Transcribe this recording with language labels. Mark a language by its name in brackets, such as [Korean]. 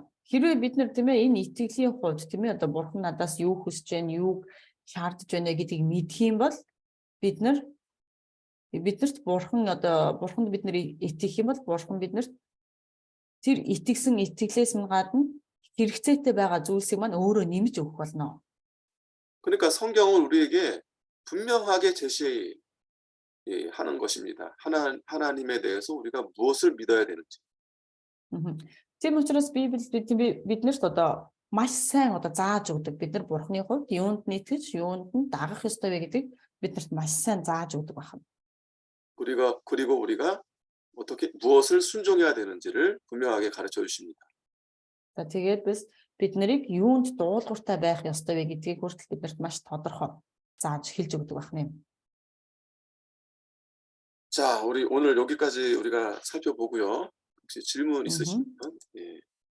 [Mongolian] Хэрвээ бид нар тийм ээ энэ итгэлийн хувьд тийм ээ одоо бурхан надаас юу хүсэж байна, юу шаардж байна гэдгийг мэдэх юм бол биднэрт бурханд бид нар итгэх юм бол бурхан биднэрт тэр итгэсэн итгэлээс нь гадна хэрэгцээтэй байгаа зүйлсийг маань өөрөө нэмж өгөх болно. [Korean] 그러니까 성경은 우리에게 분명하게 제시하는 것입니다. 하나님에 대해서 우리가 무엇을 믿어야 되는지. [Mongolian] Тийм учраас Библиэд биднэрт одоо маш сайн одоо зааж өгдөг. Бид нар бурханы хувьд юунд нь итгэж, юунд нь дагах ёстой вэ гэдгийг биднэрт маш сайн зааж өгдөг байна. [Korean] 그리고 우리가 어떻게 무엇을 순종해야 되는지를 분명하게 가르쳐 주십니다. [Mongolian] За тэгээд бид нарыг юунд дуулууртай байх ёстой вэ гэдгийг хүртэл биднэрт маш тодорхой зааж хэлж өгдөг байна. [Korean] 자, 우리 오늘 여기까지 우리가 살펴보고요. 혹시 질문 있으시면 예.